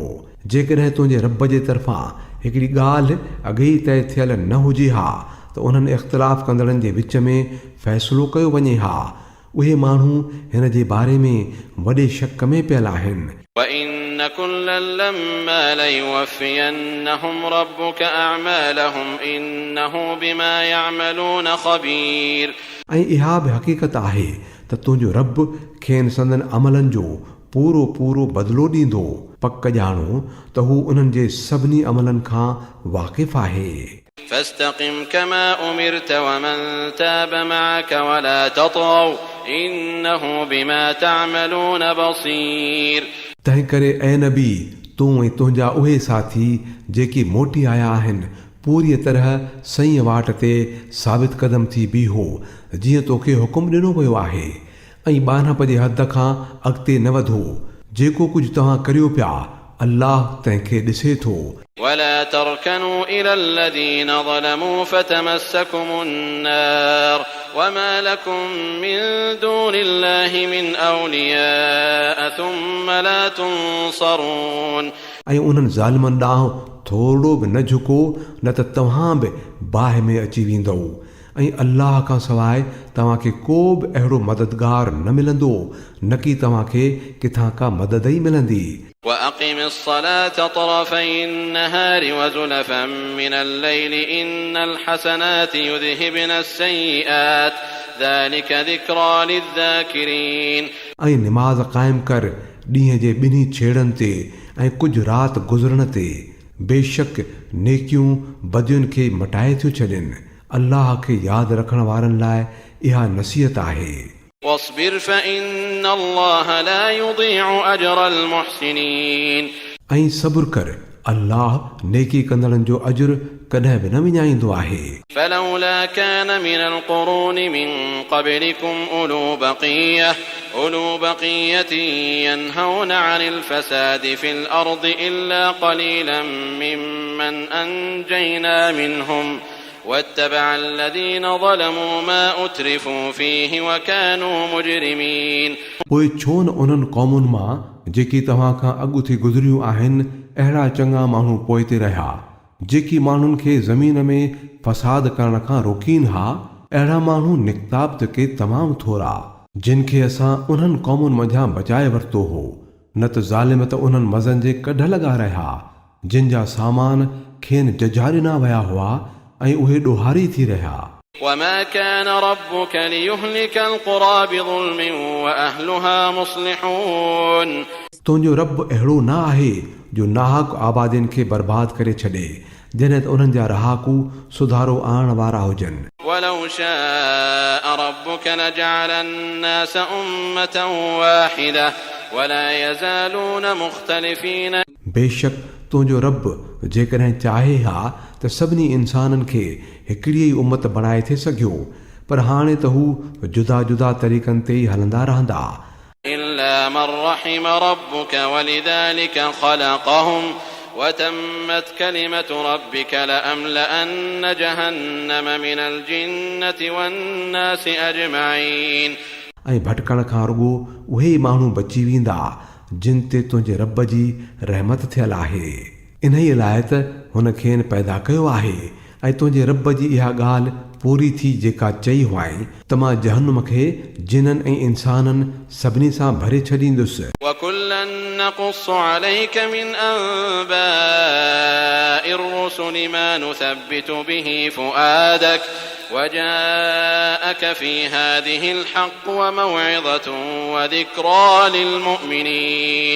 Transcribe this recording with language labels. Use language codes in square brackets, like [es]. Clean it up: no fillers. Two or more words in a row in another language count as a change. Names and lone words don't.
[sd] जेकॾहिं तुंहिंजे रब जे तरफ़ां हिकिड़ी ॻाल्हि अॻे ई तय थियल न हुजे हा त उन्हनि इख़्तिलाफ़ कंदड़नि जे विच में फ़ैसिलो कयो वञे हा। उहे माण्हू हिन जे बारे में वॾे शक में पियल आहिनि। [ar] وإن كلا لما ليوفينهم ربك أعمالهم إنه بما يعملون خبير [sd] ऐं इहा बि हक़ीक़त आहे त तुंहिंजो रब खेनि संदन अमलनि जो पूरो पूरो बदिलो ॾींदो। पक ॼाणो त हू उन्हनि जे सभिनी अमलनि खां वाक़िफ़ आहे। [ar] فاستقم كما أمرت ومن تاب معك ولا تطغوا إنه بما تعملون بصير [sd] तंहिं करे ऐं नबी तूं ऐं तुंहिंजा उहे साथी जेकी मोटी आया आहिनि पूरी तरह सही वाट ते साबित क़दम थी बीहो जीअं तोखे हुकुम ॾिनो वियो आहे ऐं ॿानप जे हद खां अॻिते न वधो। जेको कुझु तव्हां करियो पिया अल्लाह तंहिंखे ॾिसे थो। [ar] ولا تركنوا إلى الذين ظلموا فتمسكم النار وما لكم من دون الله من أولياء ثم لا تنصرون [sd] ऐं उन्हनि ज़ालिमनि ॾांहुं थोरो बि न झुको न त तव्हां बि बाहि में अची वेंदव ऐं अल्लाह खां सवाइ तव्हांखे को बि अहिड़ो मददगार न मिलंदो न की तव्हांखे किथां का मदद ई मिलंदी। [ar] وأقم الصلاة طرفي النهار وزلفا من الليل إن الحسنات يذهبن السيئات ذلك ذكرى للذاكرين [sd] ऐं निमाज़ क़ाइमु कर ॾींहं जे ॿिन्ही छेड़नि ते ऐं कुझु राति गुज़रण ते बेशक नेकियूं बदियुनि खे मटाए थियूं छॾनि। अल्लाह खे यादि रखण वारनि लाइ इहा नसीहत आहे। [ar] واصبر فإن الله لا يضيع أجر المحسنين [sd] ऐं सब्र कर अल्लाह नेकी कंदड़नि जो अजुर कॾहिं बि न विञाईंदो आहे। [ar] فلولا كان من القرون من قبلكم أولو بقية ينهون عن الفساد في الأرض إلا قليلا ممن أنجينا منهم واتبع الذين ظلموا ما أترفوا فيه وكانوا مجرمين. [sd] पोइ छो न उन्हनि क़ौमुनि मां जेकी तव्हां खां अॻु थी गुज़रियूं आहिनि अहिड़ा चङा माण्हू पोइते रहिया जेकी माण्हुनि खे ज़मीन में फ़साद करण खां रोकीनि हा। अहिड़ा माण्हू निकताब त के तमामु थोरा जिन खे असां उन्हनि क़ौमुनि मंझां बचाए वरितो हो। न त ज़ालिम त उन्हनि मज़नि जे कढ लॻा रहिया जिन जा सामान खेनि जजारीना विया हुआ ऐं उहे ॾोहारी थी रहिया। [ar] وما كان ربك ليهلك القرى بظلم وأهلها مصلحون. [sd] तुंहिंजो रब अहिड़ो न आहे जो नाहक आबादियुनि खे बर्बाद करे छॾे जॾहिं त उन्हनि जा रहाकू सुधारो आणण वारा हुजनि। [ar] ولو شاء ربك لجعل الناس أمة واحدة ولا يزالون مختلفين. [sd] बेशक तुंहिंजो रब जेकॾहिं चाहे हा त सभिनी इंसाननि खे हिकिड़ी ई उम्मत बणाए थे सघियो पर हाणे त हू जुदा जुदा तरीक़नि ते ई हलंदा रहंदा। [ar] إلا من رحم ربك ولذلك خلقهم وتمت كلمة ربك لأملأن جهنم من الجنة والناس أجمعين. [sd] ऐं भटकण खां रुॻो उहे ई माण्हू बची वेंदा जिन ते तुंहिंजे रब जी रहमत थियल आहे। इन ई लाइ त हुन खेनि पैदा कयो आहे ऐं तुंहिंजे रब जी इहा ॻाल्हि पूरी थी जेका चई हुआई त मां जहन्नुम खे जिननि ऐं इंसाननि सभिनी सां भरे छॾींदुसि। [ar] وكلا نقص عليك من أنباء الرسل ما نثبت به فؤادك وجاءك في هذه الحق وموعظة وذكرى للمؤمنين.